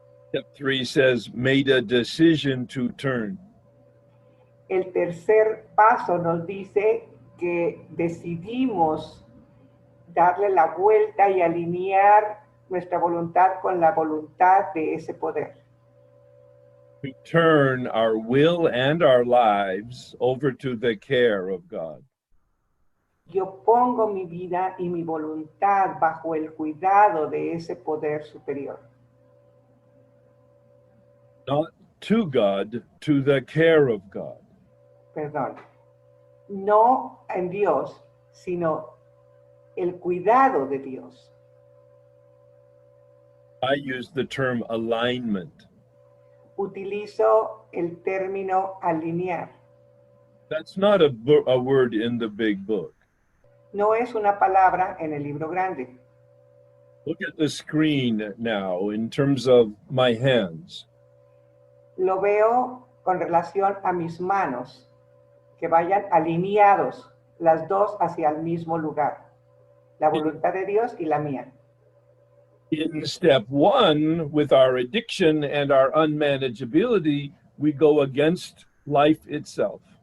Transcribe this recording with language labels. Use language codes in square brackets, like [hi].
[en] Step three says, made a decision to turn. [es] El tercer paso nos dice que decidimos darle la vuelta y alinear nuestra voluntad con la voluntad de ese poder. [en] To turn our will and our lives over to the care of God. [es] Yo pongo mi vida y mi voluntad bajo el cuidado de ese poder superior. [en] Not to God, to the care of God. [es] Perdón. No en Dios, sino el cuidado de Dios. [en] I use the term alignment. [es] Utilizo el término alinear. [en] That's not a word in the big book. [es] No es una palabra en el libro grande. [en] Look at the screen now in terms of my hands. [es] Lo veo con relación a mis manos, que vayan alineados las dos hacia el mismo lugar. La voluntad de Dios y la mía. [en] In step one, with our addiction and our unmanageability, we go against life itself.